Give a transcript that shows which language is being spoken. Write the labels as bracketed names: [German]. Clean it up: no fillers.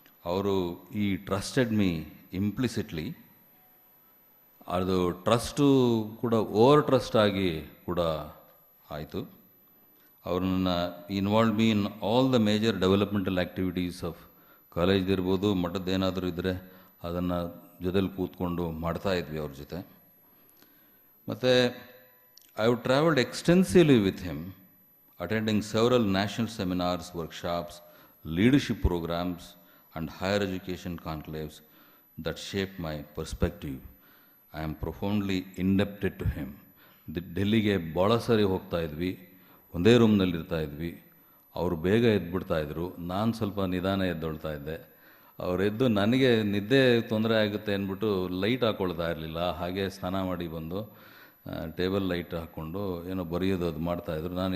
[Kannada] ಅವರು [English] ಈ trusted me implicitly, [Kannada] ಅದು ಟ್ರಸ್ಟು ಕೂಡ ಓವರ್ ಟ್ರಸ್ಟ್ ಆಗಿ ಕೂಡ ಆಯಿತು. ಅವ್ರನ್ನ [English] involve me in all the major developmental activities of [Kannada] ಕಾಲೇಜ್ದಿರ್ಬೋದು, ಮಠದ್ದೇನಾದರೂ ಇದ್ದರೆ ಅದನ್ನು ಜೊತೆಲಿ ಕೂತ್ಕೊಂಡು ಮಾಡ್ತಾಯಿದ್ವಿ ಅವ್ರ ಜೊತೆ. [English] ಮತ್ತು I have travelled extensively with him, attending several national seminars, workshops, leadership programs, and higher education conclaves that shaped my perspective. I am profoundly indebted to him. [Kannada] ಡೆಲ್ಲಿಗೆ ಭಾಳ ಸರಿ ಹೋಗ್ತಾ ಇದ್ವಿ, ಒಂದೇ ರೂಮ್ನಲ್ಲಿರ್ತಾ ಇದ್ವಿ. ಅವರು ಬೇಗ ಎದ್ಬಿಡ್ತಾಯಿದ್ರು, ನಾನು ಸ್ವಲ್ಪ ನಿಧಾನ ಎದ್ದೊಳ್ತಾ ಇದ್ದೆ. ಅವರೆದ್ದು ನನಗೆ ನಿದ್ದೆ ತೊಂದರೆ ಆಗುತ್ತೆ ಅಂದ್ಬಿಟ್ಟು ಲೈಟ್ ಹಾಕ್ಕೊಳ್ತಾ ಇರಲಿಲ್ಲ, ಹಾಗೆ ಸ್ನಾನ ಮಾಡಿ ಬಂದು ಟೇಬಲ್ ಲೈಟ್ ಹಾಕ್ಕೊಂಡು ಏನೋ ಬರೆಯೋದು ಅದು ಮಾಡ್ತಾಯಿದ್ರು.